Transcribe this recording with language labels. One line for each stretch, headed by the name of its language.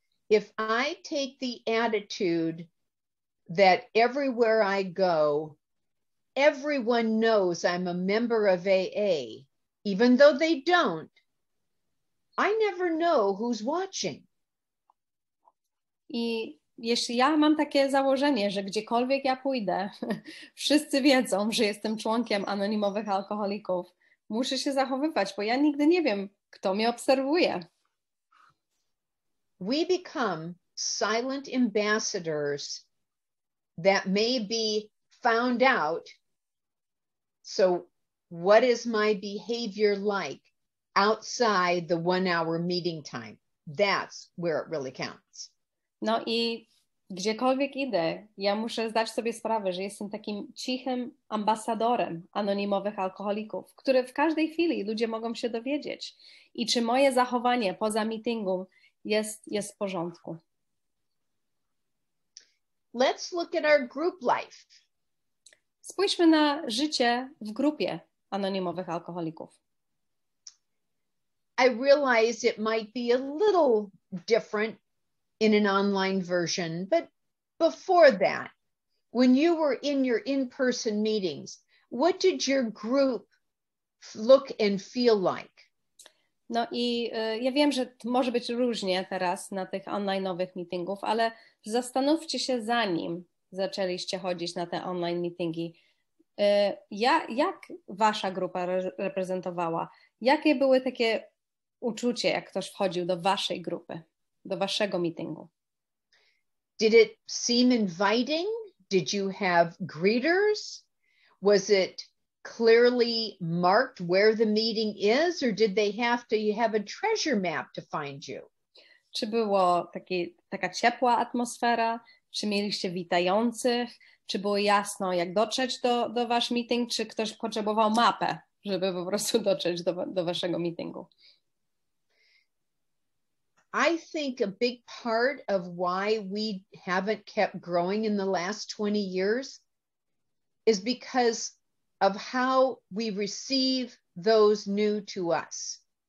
English: If I take the attitude that everywhere I go, everyone knows I'm a member of AA, even though they don't, I never know who's watching.
Polish: I jeśli ja mam takie założenie, że gdziekolwiek ja pójdę, wszyscy wiedzą, że jestem członkiem anonimowych alkoholików, muszę się zachowywać, bo ja nigdy nie wiem, kto mnie obserwuje.
English: We become silent ambassadors that may be found out. So what is my behavior like outside the 1 hour meeting time? That's where it really counts.
Polish: No i gdziekolwiek idę, ja muszę zdać sobie sprawę, że jestem takim cichym ambasadorem anonimowych alkoholików, które w każdej chwili ludzie mogą się dowiedzieć. I czy moje zachowanie poza meetingu jest w porządku.
English: Let's look at our group life.
Polish: Spójrzmy na życie w grupie anonimowych alkoholików.
English: I realize it might be a little different in an online version, but before that, when you were in your in-person meetings, what did your group look and feel like?
Polish: No i ja wiem, że może być różnie teraz na tych online'owych meetingów, ale zastanówcie się, zanim zaczęliście chodzić na te online meetingi, jak wasza grupa reprezentowała? Jakie były takie uczucie, jak ktoś wchodził do waszej grupy, do waszego meetingu?
English: Did it seem inviting? Did you have greeters? Was it clearly marked where the meeting is, or did they have to have a treasure map to find you?
Polish: Czy było taka ciepła atmosfera? Czy mieliście witających? Czy było jasno, jak dotrzeć do wasz meeting? Czy ktoś potrzebował mapę, żeby po prostu dotrzeć do waszego meetingu?
English: I think a big part of why we haven't kept growing in the last 20 years is because of how we receive those new to us.